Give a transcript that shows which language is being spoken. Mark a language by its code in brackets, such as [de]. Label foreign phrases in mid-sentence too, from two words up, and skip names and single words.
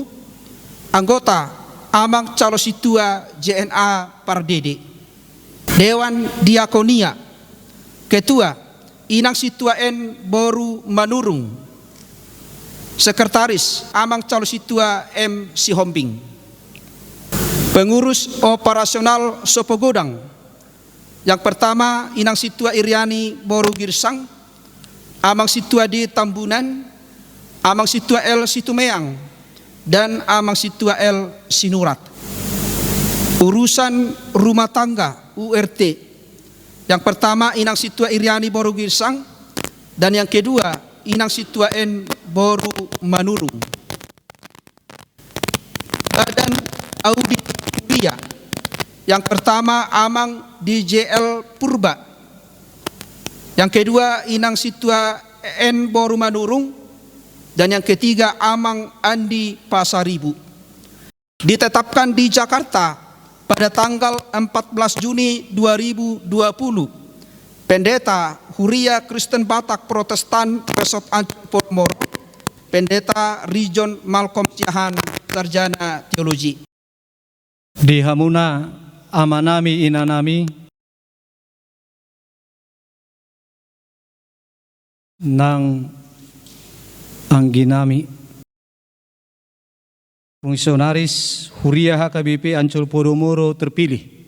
[id] Anggota Amang Calo Situa JNA Pardede. Dewan Diakonia. Ketua Inang Situa N Boru Manurung. Sekretaris Amang Calo Situa M Sihombing. Pengurus operasional Sopogodang. Yang pertama Inang Situa Iriani Boru Girsang, Amang Situa D Tambunan, Amang Situa L Situmeang, dan Amang Situa L Sinurat. Urusan rumah tangga URT. Yang pertama Inang Situa Iriani Boru Girsang, dan yang kedua Inang Situa N Boru Manurung. Badan Audit Huria. Yang pertama Amang DJL Purba. Yang kedua Inang Situa N Boru Manurung. Dan yang ketiga Amang Andi Pasaribu. Ditetapkan di Jakarta pada tanggal 14 Juni 2020. Pendeta Huria Kristen Batak Protestan Resort Ancol Podomoro. Pendeta Region Malcolm Siahan, Sarjana Teologi. [bbc] Di hamuna amanami inanami nang angginami fungsionaris Huria HKBP Ancol Podomoro terpilih.